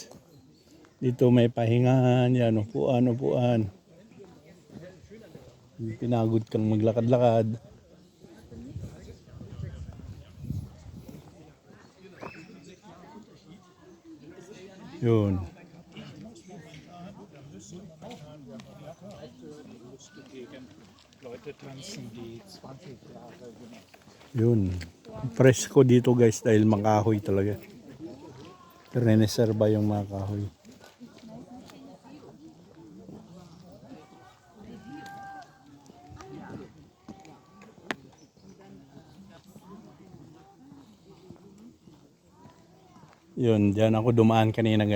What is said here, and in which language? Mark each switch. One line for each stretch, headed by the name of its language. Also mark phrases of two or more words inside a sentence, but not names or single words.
Filipino: Dito may pahingahan, yan, upuan. Pinagod kang maglakad-lakad. Yun.
German: Leute tanzen, die 20 Jahre gemacht.
Filipino: Yun. Presko dito guys dahil makahoy talaga. Reneserba yung mga kahoy. Yun, dyan ako dumaan kanina guys.